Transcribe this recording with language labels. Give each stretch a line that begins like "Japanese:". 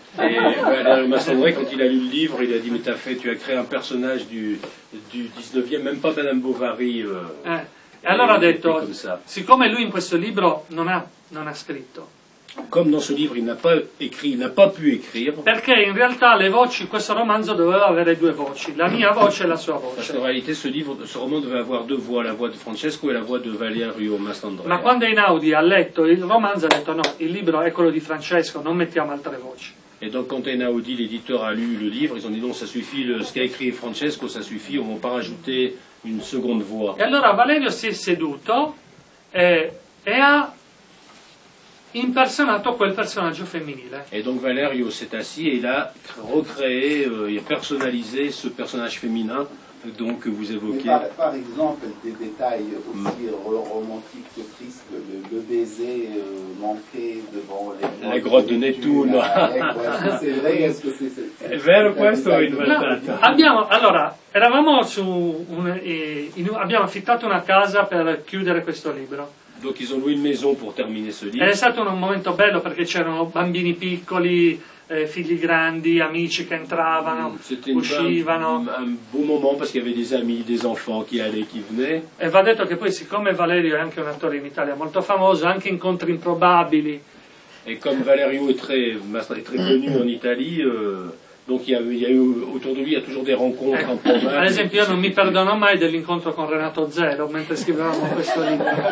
French: Et Massandré, quand il a lu le livre, il a dit, mais tu as créé un personnage du 19e, même pas Madame Bovary.
Italian: E allora ha detto,
French: comme ça.
Italian: siccome lui in questo libro non ha non ha scritto.
French: Comme dans ce livre, il n'a pas écrit, il n'a pas pu écrire.
Italian: Perché in realtà le voci, questo romanzo doveva avere due voci, la mia voce e la sua
French: Parce
Italian: voce.
French: qu'en réalité, ce roman devait avoir deux voix, la voix de Francesco et la voix de Valerio Mastandrea.
Italian: Ma quando Einaudi ha letto il romanzo ha detto no, il libro è quello di Francesco, non mettiamo altre voci.
French: Et donc quand Einaudi, l'éditeur, a lu le livre, ils ont dit non, ça suffit, ce qu'a écrit Francesco, ça suffit, on ne va pas rajouter une seconde voix.
Italian: E allora Valerio si è seduto e ha impersonato quel personaggio femminile.
French: Et donc Valerio s'est assis et il a recréé, il a personnalisé ce personnage féminin donc, que vous évoquez. Par exemple, des détails aussi romantiques que tristes, le baiser manqué devant la grotte de Nettuno. C'est vrai, est-ce que c'est...
Italian: È vero questo o inventato? Allora, eravamo abbiamo affittato una casa per chiudere questo libro.
French: Donc ils ont loué une maison pour terminer ce livre.
Italian: Ed è stato un momento bello perché c'erano bambini piccoli, figli grandi, amici che entravano, uscivano.
French: Un beau moment parce qu'il y avait des amis, des enfants qui allaient, qui venaient.
Italian: E va detto che poi, siccome Valerio è anche un attore in Italia molto famoso, anche incontri improbabili.
French: Et comme Valerio est très connu en Italie, donc il y a eu autour de lui, il y a toujours des rencontres improbables.
Italian: Ad esempio, io non mi perdono mai dell'incontro con Renato Zero mentre scrivevamo questo libro.